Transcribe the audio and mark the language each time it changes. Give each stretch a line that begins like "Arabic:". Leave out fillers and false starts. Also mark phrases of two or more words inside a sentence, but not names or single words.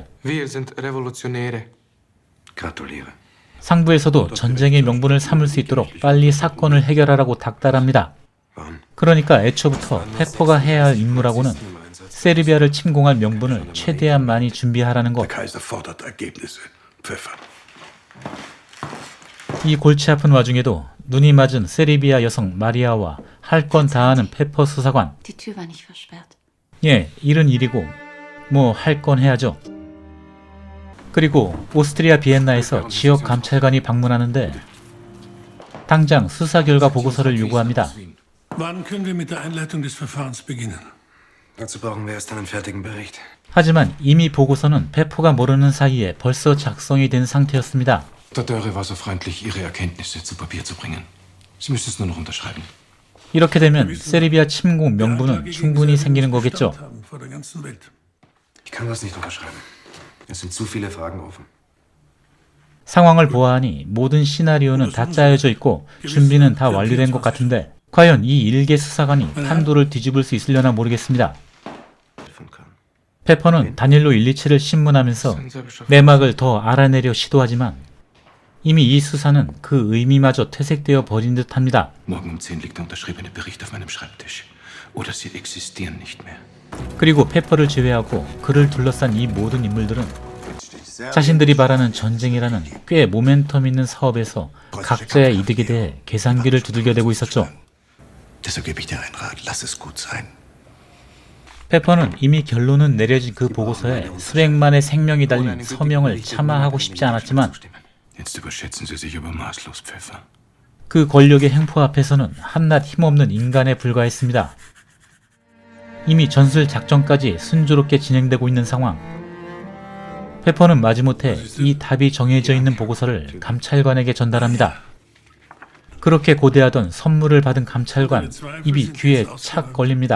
German: Wir sind Revolutionäre. Gratuliere.
Korean: 상부에서도 전쟁의 명분을 삼을 수 있도록 빨리 사건을 해결하라고 닥달합니다. 그러니까 애초부터 페퍼가 해야 할 임무라고는 세르비아를 침공할 명분을 최대한 많이 준비하라는 것.
German: Der Kaiser fordert Ergebnisse. Pfeffer.
Korean: 이 골치 아픈 와중에도 눈이 맞은 세르비아 여성 마리아와 할 건 다 하는 페퍼 수사관.
German: Die Tür war nicht versperrt.
Korean: 예, 일은 일이고 뭐 할 건 해야죠. 그리고 오스트리아 비엔나에서 지역 감찰관이 방문하는데 당장 수사 결과 보고서를 요구합니다.
German: Wann können wir mit der Einleitung des Verfahrens beginnen? Dazu brauchen wir erst einen fertigen Bericht.
Korean: 하지만 이미 보고서는 페퍼가 모르는 사이에 벌써 작성이 된 상태였습니다.
German: Der Dörre war so freundlich, Ihre Erkenntnisse zu Papier zu bringen. Sie müssen es nur noch unterschreiben.
Korean: 이렇게 되면 세르비아 침공 명분은 충분히 생기는 거겠죠.
German: Vor der ganzen Welt. Ich kann das nicht unterschreiben. Es sind zu viele Fragen offen.
Korean: 상황을 보아하니 모든 시나리오는 다 짜여져 있고 준비는 다 완료된 것 같은데 과연 이 일개 수사관이 판도를 뒤집을 수 있으려나 모르겠습니다.
German: Helfen kann.
Korean: 페퍼는 다닐로 일리치를 신문하면서 내막을 더 알아내려 시도하지만 이미 이 수사는 그 의미마저 퇴색되어 버린 듯합니다.
German: Morgen um 10 liegt der unterschriebene Bericht auf meinem Schreibtisch. Oder sie existieren nicht mehr.
Korean: 그리고 페퍼를 제외하고 그를 둘러싼 이 모든 인물들은 자신들이 바라는 전쟁이라는 꽤 모멘텀 있는 사업에서 각자의 이득에 대해 계산기를 두들겨대고 있었죠.
German: Deshalb gebe ich dir einen Rat. Lass es gut sein.
Korean: 페퍼는 이미 결론은 내려진 그 보고서에 수백만의 생명이 달린 서명을 차마 하고 싶지 않았지만
German: Jetzt überschätzen Sie sich aber maßlos, Pfeffer.
Korean: 그 권력의 횡포 앞에서는 한낱 힘없는 인간에 불과했습니다. 이미 전술 작전까지 순조롭게 진행되고 있는 상황. 페퍼는 마지못해 이 답이 정해져 있는 보고서를 감찰관에게 전달합니다. 그렇게 고대하던 선물을 받은 감찰관, 입이 귀에 착 걸립니다.